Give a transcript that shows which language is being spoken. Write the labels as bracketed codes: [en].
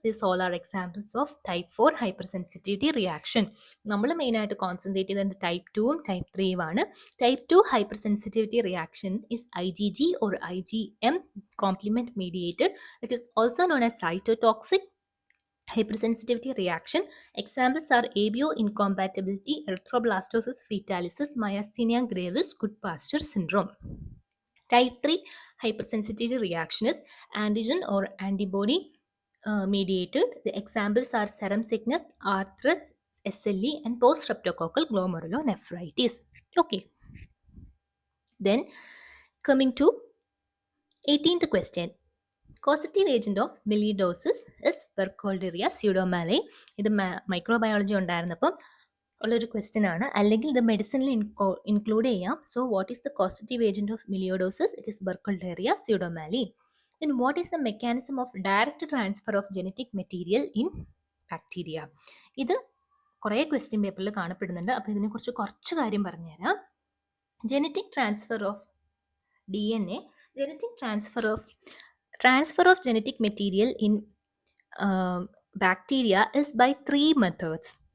[en] These all are examples of type 4 hypersensitivity reaction. [ml] നമ്മൾ മെയിനായിട്ട് concentrate ചെയ്തത് ടൈപ്പ് 2ഉം ടൈപ്പ് 3ഉം ആണ്. [en] Type 2 hypersensitivity reaction is IgG or IgM complement mediated. It is also known as cytotoxic hypersensitivity reaction. Examples are ABO incompatibility, erythroblastosis fetalis, myasthenia gravis, Goodpasture syndrome. Type 3 hypersensitivity reaction is antigen or antibody mediated. The examples are serum sickness, arthritis, SLE, and post-streptococcal glomerulonephritis. Okay. Then coming to 18th question. Causative agent of melioidosis is Burkholderia pseudomallei. [ml] ഇത് microbiology ഉണ്ടായിരുന്നപ്പം ഉള്ളൊരു question ആണ്, അല്ലെങ്കിൽ ഇത് മെഡിസിനിൽ include ചെയ്യാം. [en] So what is the causative agent of melioidosis? It is Burkholderia pseudomallei. Then what is the mechanism of direct transfer of genetic material in bacteria? [ml] ഇത് കുറേ question പേപ്പറിൽ കാണപ്പെടുന്നുണ്ട്. അപ്പോൾ ഇതിനെക്കുറിച്ച് കുറച്ച് കാര്യം പറഞ്ഞുതരാം. [en] Genetic transfer of DNA, genetic transfer of genetic material in bacteria is by 3 methods.